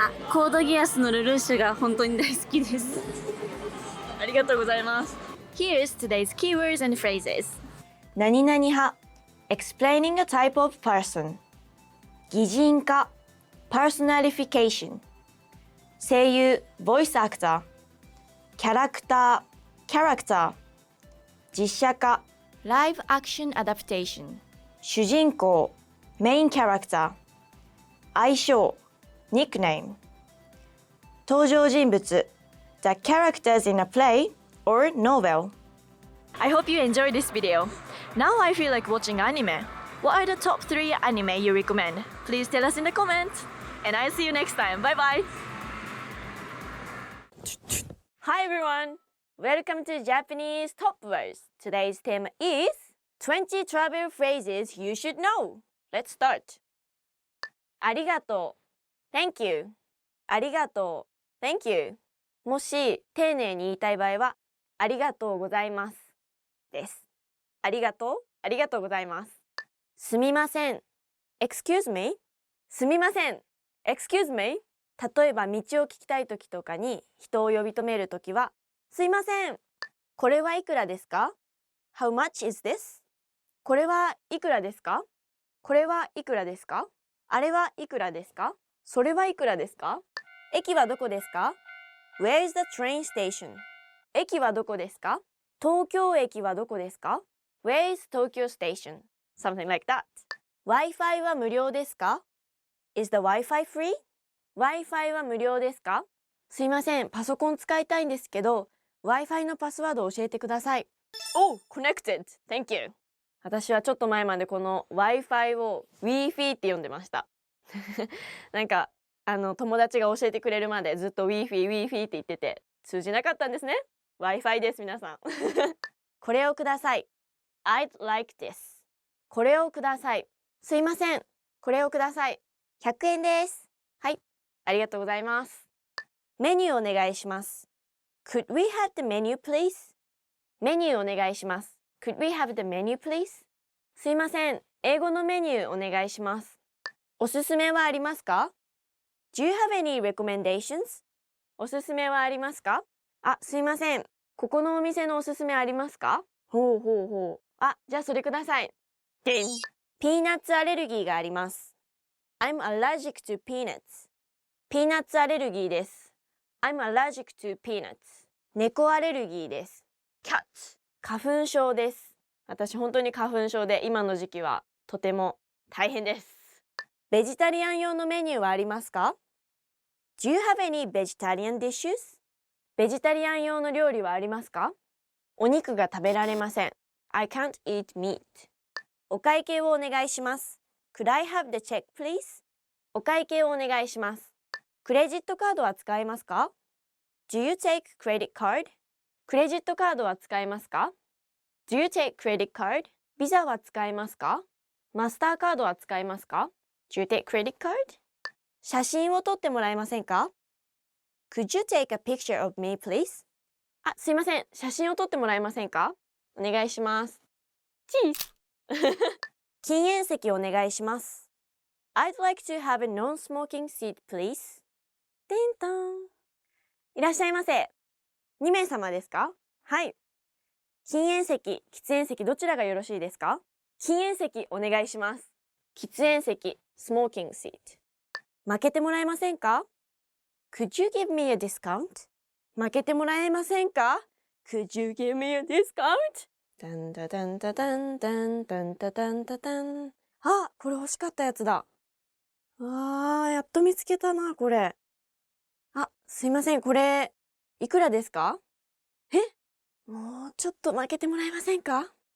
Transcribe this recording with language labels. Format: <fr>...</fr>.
<ja>コードギアスのルルーシュが本当に大好きです。ありがとうございます。</ja> <en>Here's today's keywords and phrases. 何々派 explaining a type of person. 擬人化 personification. 声優 voice actor. キャラクター character. 実写化 live action adaptation. 主人公 main character. 愛称 nickname. 登場人物 the characters in a play or novel. I hope you enjoyed this video. Now I feel like watching anime. What are the top 3 anime you recommend? Please tell us in the comments. And I'll see you next time. Bye bye. Hi everyone. Welcome to Japanese Top Words. Today's theme is 20 travel phrases you should know. Let's start. ありがとう Thank you. ありがとう Thank you.</en> <ja>もし丁寧に言いたい場合はありがとうございますです。ありがとうございます。すみません</ja> <en>Excuse me.</en> <ja>すみません</ja> <en>Excuse me.</en> <ja>例えば道を聞きたいときとかに人を呼び止めるときはすいませんこれはいくらですか</ja> <en>How much is this?</en> <ja>これはいくらですかこれはいくらですかあれはいくらですかそれはいくらですか駅はどこですか</ja> <en>Where is the train station?</en> <ja>駅はどこですか東京駅はどこですか</ja> <en>Where is Tokyo station? Something like that.</en> <ja>Wi-Fi は無料ですか</ja> <en>Is the Wi-Fi free?</en> <ja>Wi-Fi は無料ですかすいません、パソコン使いたいんですけど Wi-Fi のパスワードを教えてください。</ja> <en>Oh, connected. Thank you.</en> <ja>私はちょっと前までこの Wi-Fi を Wi-Fi って呼んでました。なんか友達が教えてくれるまでずっと Wi-Fi って言ってて通じなかったんですね。 Wi-Fi です皆さん。これをください。</ja> <en>I'd like this.</en> <ja>これをください。すいません。これをください。100円です。はい。ありがとうございます。メニューお願いします。</ja> <en>Could we have the menu, please?</en> <ja>メニューお願いします。</ja> <en>Could we have the menu, please?</en> <ja>すいません。英語のメニューお願いします。おすすめはありますか ?</ja> <en>Do you have any recommendations?</en> <ja>おすすめはありますかあ、すいません。ここのお店のおすすめありますかほう。あ、じゃあそれください。でん。ピーナッツアレルギーがあります。</ja> <en>I'm allergic to peanuts.</en> <ja>ピーナッツアレルギーです。</ja> <en>I'm allergic to peanuts.</en> <ja>猫アレルギーです。</ja> <en>Cat.</en> <ja>花粉症です。私本当に花粉症で今の時期はとても大変です。ベジタリアン用のメニューはありますか</ja> <en>Do you have any vegetarian dishes?</en> <ja>ベジタリアン用の料理はありますかお肉が食べられません。</ja> <en>I can't eat meat.</en> <ja>お会計をお願いします。</ja> <en>Could I have the check, please?</en> <ja>お会計をお願いします。クレジットカードは使えますか</ja> <en>Do you take credit card?</en> <ja>クレジットカードは使えますか</ja> <en>Do you take credit card?</en> <ja>ビザは使えますかマスターカードは使えますか</ja> <en>Do you take credit card?</en> <ja>写真を撮ってもらえませんか</ja> <en>Could you take a picture of me, please?</en> <ja>あ、すいません。写真を撮ってもらえませんかお願いします。チーズ禁煙席お願いします。</ja> <en>I'd like to have a non-smoking seat, please. テントン</en> <ja>いらっしゃいませ。2名様ですか？はい。禁煙席、喫煙席どちらがよろしいですか？禁煙席お願いします。喫煙席、smoking seat。負けてもらえませんか？</ja> <en>Could you give me a discount?</en> <ja>負けてもらえませんか？</ja> <en>Could you give me a discount? ダンダダンダダンダンダンダダンダダン。</en> <ja>あ、これ欲しかったやつだ。やっと見つけたな、これ。あ、すいません、これ、いくらですか？もうちょっと負けてもらえませんか？</ja>